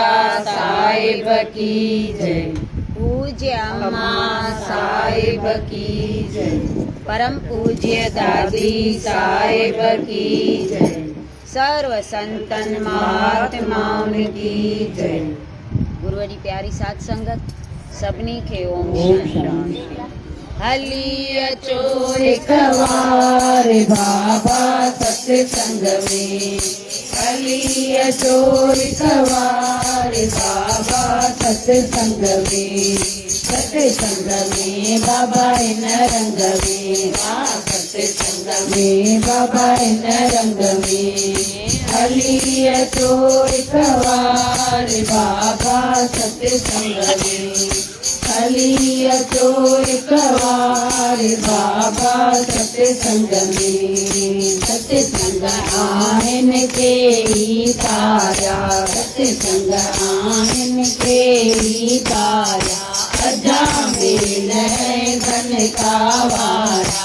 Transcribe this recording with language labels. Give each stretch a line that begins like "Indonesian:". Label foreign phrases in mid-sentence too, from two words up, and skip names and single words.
Hindi: साहिब की जय। पूज्य अम्मा साहिब की जय। परम पूज्य दादी साहिब की जय। सर्व संतन महात्माओं की जय।
Sindhi: गुरुवरी प्यारी साध संगत सभिनी खे ओम
Hindi: ओम
Sindhi: शांति। हली अचो
Hindi: एक बार बाबा सत्संग में।
Sindhi: हली अचो
Hindi: एक बार बाबा सत्संग में। सत्संग में बाबा इन रंग में। सत्संग में बाबा इन रंग में।
Sindhi: हली अचो
Hindi: एक बार बाबा सत्संग में।
Sindhi: हली अचो
Hindi: एक बार बाबा सत्संग में।
Sindhi: सत्संग आहिन के ही तारा। सत्संग आहिन के ही तारा। अजा मेल धन का वारा।